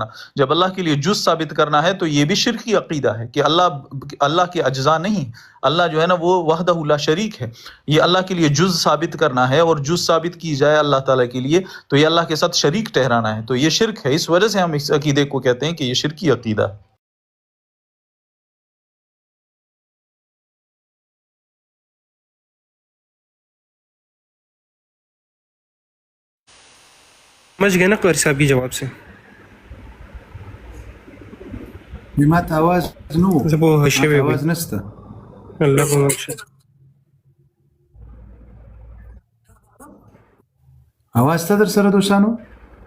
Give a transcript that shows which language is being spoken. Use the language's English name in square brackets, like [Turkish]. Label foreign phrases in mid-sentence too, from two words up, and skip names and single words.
[Urdu] جب اللہ کے لیے جز ثابت کرنا ہے تو یہ بھی شرکی عقیدہ ہے کہ اللہ کے اجزاء نہیں، اللہ جو ہے نا وہ [Arabic] وحدہ لا شریک [Urdu] ہے، یہ اللہ کے لیے جز ثابت کرنا ہے، اور جز ثابت کی جائے اللہ تعالیٰ کے لیے تو یہ اللہ کے ساتھ شریک ٹھہرانا ہے، تو یہ شرک ہے۔ اس وجہ سے ہم اس عقیدے کو کہتے ہیں کہ یہ شرکی عقیدہ ہے۔ سمجھ گئے نا قاری صاحب کی جواب سے؟ [Pashto] ما ته اواز نه و، زه پوه ما شوی ته وم. اواز نشته. الله به مو ښه. اواز ته در سره دوستانو